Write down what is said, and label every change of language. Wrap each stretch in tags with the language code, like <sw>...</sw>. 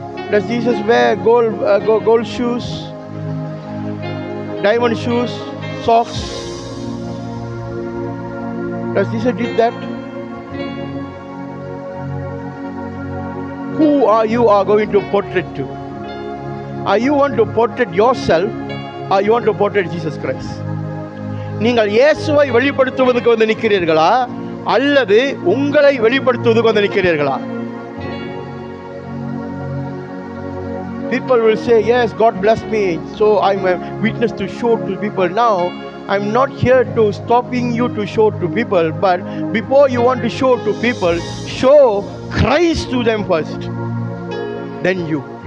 <en>Does Jesus wear gold shoes, diamond shoes, socks? Does Jesus did that? Who are you going to portrait to? Are you want to portrait yourself or you want to portrait Jesus Christ?</en> <ta>நீங்கள் இயேசுவை வெளிப்படுத்துவதற்கு வந்து நிற்கிறீர்களா அல்லது உங்களை வெளிப்படுத்துவதற்கு வந்து நிற்கிறீர்களா?</ta> <en>People will say, yes, God bless me, so I'm a witness to show to people. Now I'm not here to stopping you to show to people, but before you want to show to people, show Christ to them first, then you.</en>